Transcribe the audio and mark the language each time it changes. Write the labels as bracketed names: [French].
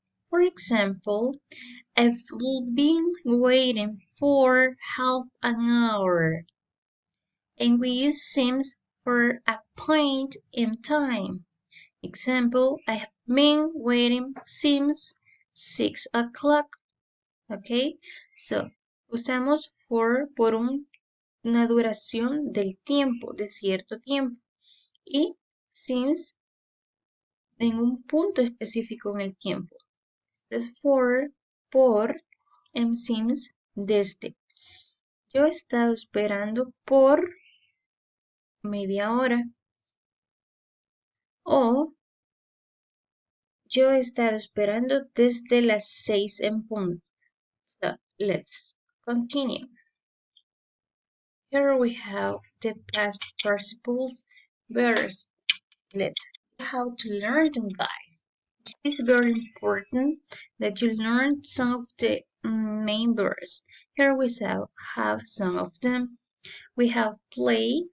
[English] For example, I've been waiting for half an hour. And we use seems for a point in time. Example, I have been waiting since 6 o'clock. [Spanish] Okay, so usamos por una duración del tiempo, de cierto tiempo. Y since en un punto específico en el tiempo. Es for, por, and since, desde. Yo he estado esperando por media hora. O yo he estado esperando desde las 6 en punto. [English] So let's continue. Here we have the past participles verbs. Let's see how to learn them, guys. It's very important that you learn some of the main verbs. Here we have some of them. We have play.